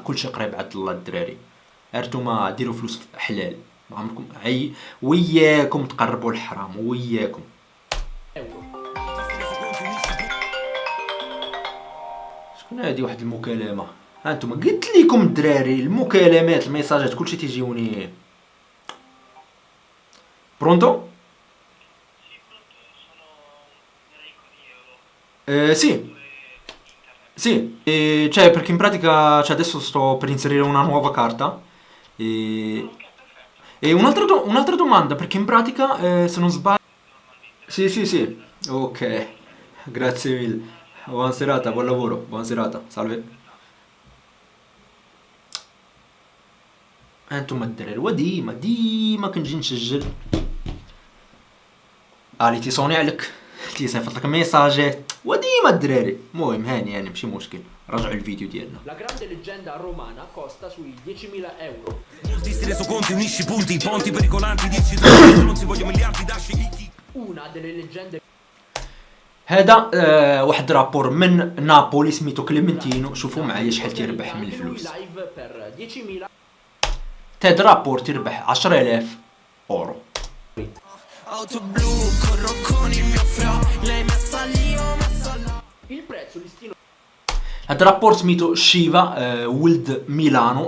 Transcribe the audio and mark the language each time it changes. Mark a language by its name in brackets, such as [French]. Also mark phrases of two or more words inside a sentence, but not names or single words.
[Arabic] كلشي قريب عند الله الدراري. انتوما ديروا فلوس حلال، ما عمركم وياكم تقربوا الحرام وياكم. شكون هذه؟ واحد المكالمه. ها انتوما قلت لكم الدراري المكالمات الميساجات كلشي تيجيوني برونتو. [Italian] Sì, cioè perché in pratica cioè adesso sto per inserire una nuova carta e un'altra domanda, perché in pratica se non sbaglio... Sì, ok, grazie mille, buona serata, buon lavoro, buona serata, salve. [Arabic] انتم الدراري وديما كنجي نسجل اللي تيصوني عليك تيصيفط لك ميساجات وديما الدراري. المهم هاني يعني ماشي مشكل، راجعوا الفيديو ديالنا. [Italian] La grande leggenda romana costa sui 10.000 euro. Molti si reso conti, unisci punti, ponti pericolanti, 10 non si voglio miliardi dasci. Una delle leggende. [Arabic] هذا واحد رابور من نابولي سميتو كليمنتينو. شوفوا معايا شحال تيربح من الفلوس. هذا رابور تيربح 10000 اورو. هذا رابور سميتو شيفا ولد ميلانو.